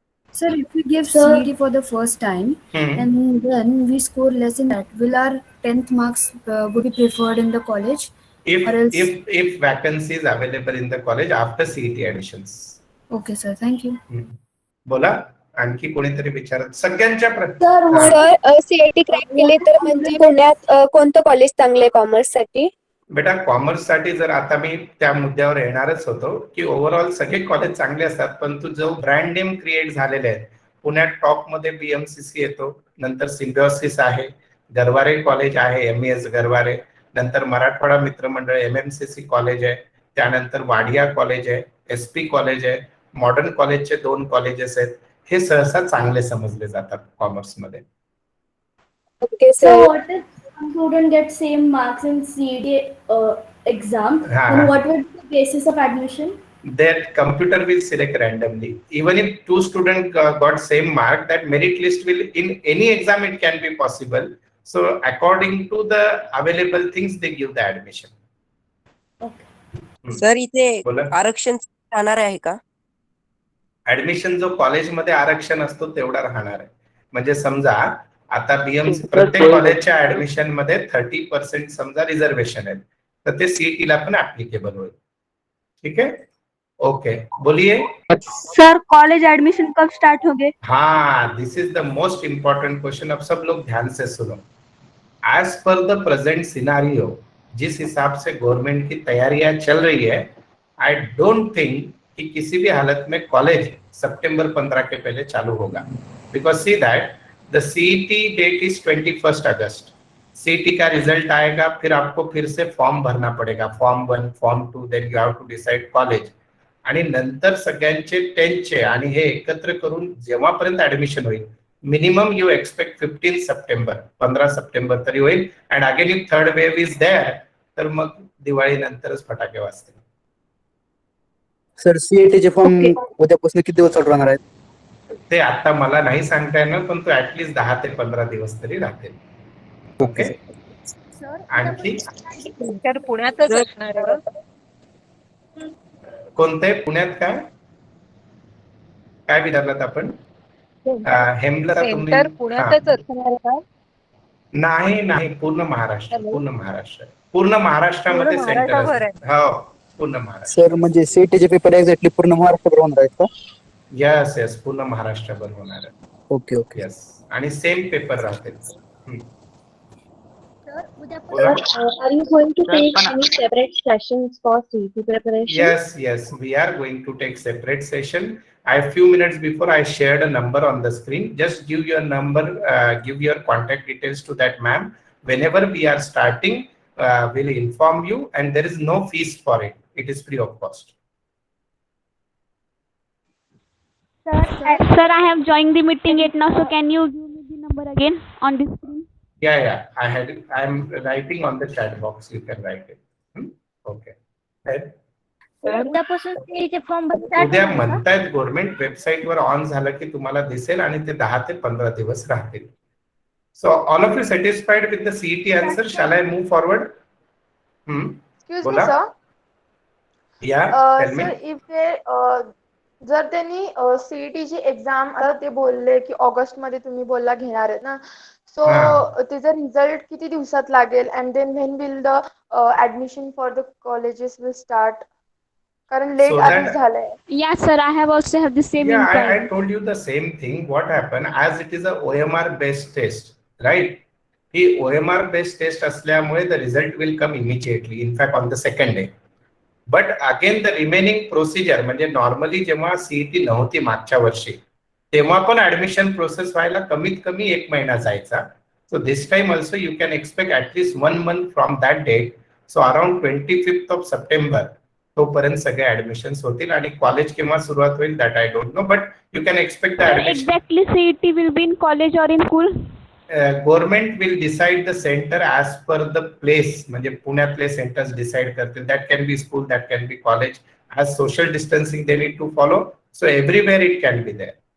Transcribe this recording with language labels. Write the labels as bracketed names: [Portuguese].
[English] Sir, if we give CET for the first time and then we score less in that, will our 10th marks would be preferred in the college? If vacancy is available in the college after CET admissions. Okay, sir. Thank you. [Marathi] बोला. आणखी कोणीतरी विचारत सगळ्यांच्या sir CET crack केले तर म्हणजे पुण्यात कोणतं कॉलेज चांगले कॉमर्स साठी? बेटा कॉमर्स साठी जर आता मी त्या मुद्द्यावर येणारच होतो की ओव्हरऑल सगळे कॉलेज चांगले असतात, पण जो ब्रँड नेम क्रिएट झालेले आहेत. पुण्यात टॉप मध्ये बीएमसीसी येतो, नंतर सिम्बियोसिस आहे, गरवारे कॉलेज आहे MES गरवारे, नंतर मराठवाडा मित्रमंडळ MMCC कॉलेज आहे, त्यानंतर वाडिया कॉलेज आहे, SP कॉलेज आहे, मॉडर्न कॉलेजचे 2 कॉलेजेस आहेत. हे सहसा चांगले समजले जातात कॉमर्स मध्ये. [English] Okay So, sir. what if some student get same marks in CET exam? And what would be the basis of admission? That computer will select randomly. Even if 2 students got same mark, that merit list will, in any exam it can be possible. So according to the available things, they give the admission. [Marathi] Sir इथे बोला. आरक्षण राहणार आहे का? Admission जो कॉलेजमध्ये आरक्षण असतो तेवढा राहणार आहे. म्हणजे समजा आता बीएमसी प्रत्येक कॉलेजच्या ऍडमिशन मध्ये 30% समजा रिझर्वेशन आहे, तर ते सीईटी ला पण ऍप्लिकेबल होईल. [Hindi] ठीक है, ओके. बोलिए. सर कॉलेज एडमिशन कब स्टार्ट होंगे? हाँ, [English] This is the most important question. [Hindi] अब सब लोग ध्यान से सुनो. [English] as per the present scenario, [Hindi] जिस हिसाब से गवर्नमेंट की तैयारियां चल रही है, [English] I don't think [Hindi] कि किसी भी हालत में कॉलेज सितंबर 15 के पहले चालू होगा. [English] Because see that the CET date is 21 August. [Hindi] CET का रिजल्ट आएगा, फिर आपको फिर से फॉर्म भरना पड़ेगा, form 1, form 2, [English] Then you have to decide college. [Marathi] आणि नंतर सगळ्यांचे 10th आणि हे एकत्र करून जेव्हापर्यंत ऍडमिशन होईल, [English] minimum you expect [Marathi] 15 September, 15 September तरी होईल. [English] and again if third wave is there, [Marathi] तर मग दिवाळी नंतरच फटाके वाजतील. सर सीएटीचे फॉर्म उद्यापासून किती दिवस चालू राहणार आहेत? ते आता मला नाही सांगता येणार, पण तो ऍटलीस्ट 10 ते 15 दिवस तरी राहतील. ओके. आणखी पुण्यातच असणार आहे. कोणते पुण्यात काय काय विचारलात आपण? हेमला पुण्यातच असणार का? नाही, पूर्ण महाराष्ट्र. पूर्ण महाराष्ट्रामध्ये सेंटर हो, पूर्ण महाराष्ट्र. सर म्हणजे सीएटीचे पेपर एक्झॅक्टली पूर्ण महाराष्ट्रभर होणार आहेत का? यस, पूर्ण महाराष्ट्रभर होणार आहे. [English] Okay. [Marathi] यस, आणि सेम पेपर राहतील. [English] Are you going to take any separate sessions for CET preparation? Yes, we are going to take separate session. A few minutes before I shared a number on the screen. Just give your number, give your contact details to that ma'am. Whenever we are starting, we'll inform you, and there is no fees for it. It is free of cost. Sir, I have joined the meeting yet now, so can you give me the number again on the screen? Yeah. I'm writing on the chat box. You can write it. Okay. Right. [Marathi] उद्यापासून सीईटीचे form उद्या म्हणतायत government website were on झालं की तुम्हाला दिसेल आणि ते 10 ते 15 दिवस राहतील. [English] So all of you satisfied with the CET answer? Shall I move forward? Excuse me, [Marathi] बोला. [English] sir. या tell me. Sir, if they [Marathi] जर त्यांनी सीईटीची एक्झाम ते बोलले की ऑगस्ट मध्ये तुम्ही बोलला घेणार आहेत ना, सो त्याचा रिझल्ट किती दिवसात लागेल [English] And then when will the admission for the colleges will start? [Marathi] कारण लेट [English] So [Marathi] आधीच [English] that- [Marathi] झालंय. [English] Yes, sir. I have also have the same Yeah, inquiry. I told you the same thing. What happened, as it is a OMR based test, right? [Marathi] He OMR based test असल्यामुळे [English] the result will come immediately, in fact on the second day. But again the remaining procedure, [Marathi] म्हणजे normally जेव्हा CET नव्हती मागच्या वर्षी तेव्हा पण admission process व्हायला कमीत कमी 1 महिना जायचा. [English] So this time also you can expect at least 1 month from that date. So around 25th of September [Marathi] तोपर्यंत सगळे ऍडमिशन्स होतील आणि कॉलेज केव्हा सुरुवात होईल [English] That I don't know, but you can expect the admission. Exactly, CET will be in college or in school? Government will decide the centre as per the place, [Marathi] म्हणजे पुण्यातले centres decide करतील. [English] That can be school, that can be college. As social distancing they need to follow, so everywhere it can be there.